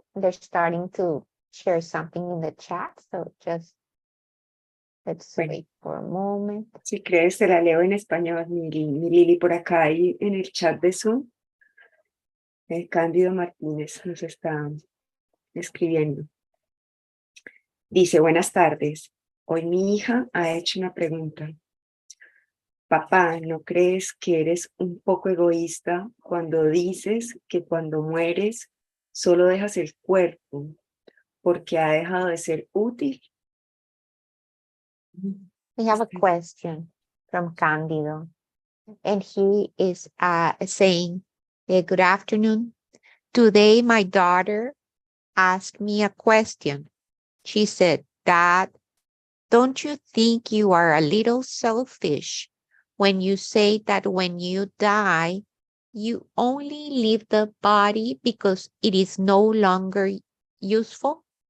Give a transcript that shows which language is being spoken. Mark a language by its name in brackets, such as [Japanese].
[English] They're starting to share something in the chat, so just let's [Spanish] Bueno. [English] wait for a moment. [Spanish] Si crees, te la leo en español, mi Lili, por acá y en el chat de Zoom. Cándido Martínez nos está escribiendo. Dice, buenas tardes. Hoy mi hija ha hecho una pregunta. Papá, ¿no crees que eres un poco egoísta cuando dices que cuando mueres solo dejas el cuerpo porque ha dejado de ser útil? [English] We have a question from Candido, and he is saying, good afternoon. Today, my daughter asked me a question. She said, Dad, don't you think you are a little selfish when you say that when you die, you only leave the body because it is no longer useful?